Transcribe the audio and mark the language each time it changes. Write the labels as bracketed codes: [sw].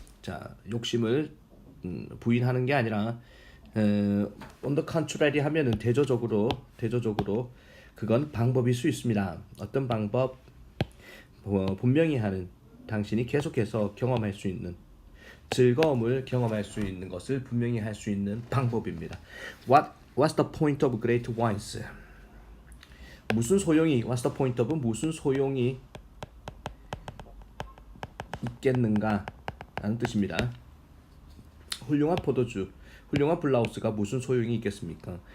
[ko] 자, 욕심을 부인하는 게 아니라 [en] on the contrary [ko] 하면은 대조적으로 그건 방법일 수 있습니다. 어떤 방법? 분명히 하는 당신이 계속해서 경험할 수 있는 즐거움을 경험할 수 있는 것을 분명히 할 수 있는 방법입니다. [en] What's the point of great wines? [ko] 무슨 소용이 [en] What's the point of [ko] 무슨 소용이 있겠는가 라는 뜻입니다. 훌륭한 포도주, 훌륭한 블라우스가 무슨 소용이 있겠습니까?